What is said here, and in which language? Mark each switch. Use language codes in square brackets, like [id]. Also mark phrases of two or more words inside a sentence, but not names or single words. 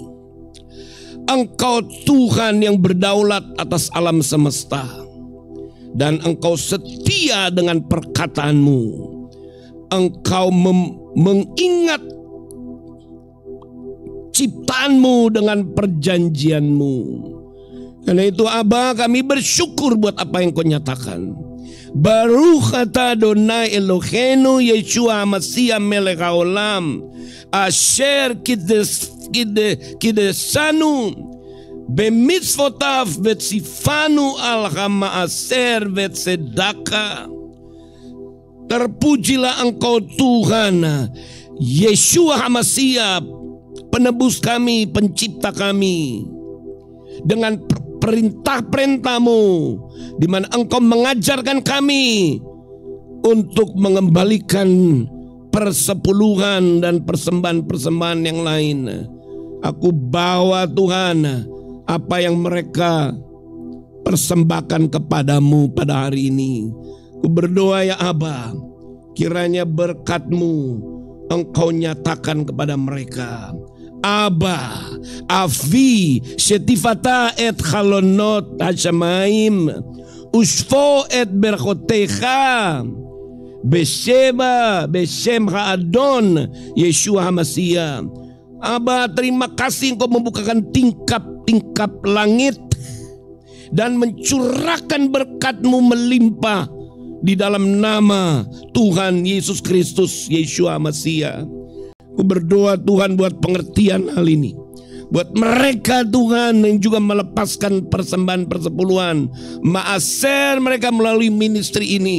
[id] Engkau Tuhan yang berdaulat atas alam semesta, dan Engkau setia dengan perkataanmu. Engkau mengingat ciptaanmu dengan perjanjianmu. Karena itu Aba, kami bersyukur buat apa yang Kau nyatakan. [he] ברוך אתה אדוני אלוהינו ישוע משיח מלך העולם אשר קדשנו במצוותיו וציוונו על המעשר והצדקה. [id] Terpujilah Engkau Tuhan Yeshua HaMashiach, penebus kami, pencipta kami, dengan perintah-perintah-Mu, di mana Engkau mengajarkan kami untuk mengembalikan persepuluhan dan persembahan-persembahan yang lain. Aku bawa Tuhan apa yang mereka persembahkan kepadamu pada hari ini. Aku berdoa ya Aba, kiranya berkat-Mu Engkau nyatakan kepada mereka. Aba, [he] אבי שתפתח את חלונות השמים ושפוך את ברכותיך בשם האדון ישוע המשיח. [id] Aba, terima kasih Engkau membukakan tingkap-tingkap langit dan mencurahkan berkat-Mu melimpah di dalam nama Tuhan Yesus Kristus Yeshua HaMashiach. Aku berdoa Tuhan buat pengertian hal ini, buat mereka Tuhan yang juga melepaskan persembahan persepuluhan, maaser mereka melalui ministry ini.